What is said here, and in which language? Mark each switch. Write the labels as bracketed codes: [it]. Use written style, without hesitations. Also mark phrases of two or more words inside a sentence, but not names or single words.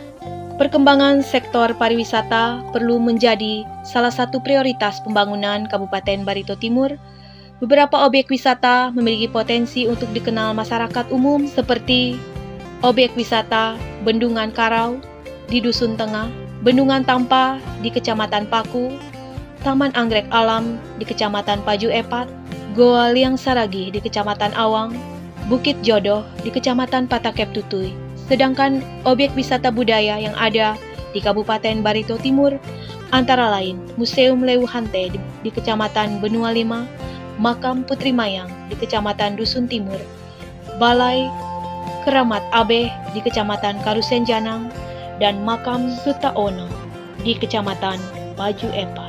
[id] Perkembangan sektor pariwisata perlu menjadi salah satu prioritas pembangunan Kabupaten Barito Timur. Beberapa objek wisata memiliki potensi untuk dikenal masyarakat umum seperti objek wisata Bendungan Karau di Dusun Tengah, Bendungan Tampa di Kecamatan Paku, Taman Anggrek Alam di Kecamatan Paju Epat, Goa Liang Saragi di Kecamatan Awang, Bukit Jodoh di Kecamatan Patakep Tutui. Sedangkan objek wisata budaya yang ada di Kabupaten Barito Timur antara lain Museum Lewu Hante di Kecamatan Benua Lima, Makam Putri Mayang di Kecamatan Dusun Timur, Balai Keramat Abeh di Kecamatan Karusen Janang, dan Makam Sutaono di Kecamatan Paju Epat.